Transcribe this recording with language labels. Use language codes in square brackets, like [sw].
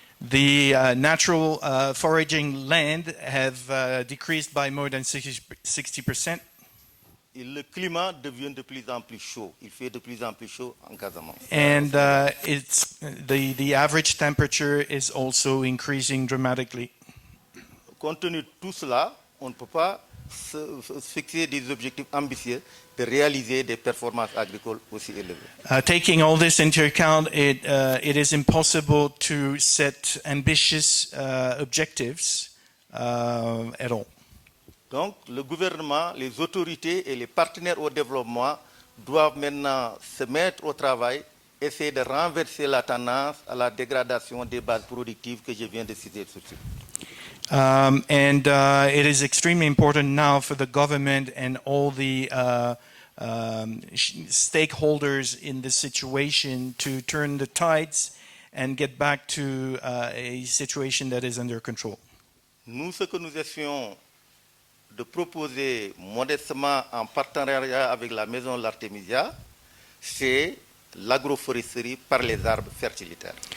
[en] The natural foraging land have decreased by more than 60%. [fr] Et le climat devient de plus en plus chaud. Il fait de plus en plus chaud en Casamance. [en] And the average temperature is also increasing dramatically. [fr] Compte tenu de tout cela, on ne peut pas se fixer des objectifs ambitieux de réaliser des performances agricoles aussi élevées. [en] Taking all this into account, it is impossible to set ambitious objectives at all. [fr] Donc, le gouvernement, les autorités et les partenaires au développement doivent maintenant se mettre au travail, essayer de renverser la tendance à la dégradation des bases productives que je viens de citer tout de suite. [en] It is extremely important now for the government and all the stakeholders in this situation to turn the tides and get back to a situation that is under control. [fr] Nous, ce que nous essayons de proposer modestement en partenariat avec la Maison de l'Artémisia, c'est l'agroforesterie par les arbres fertilitaires.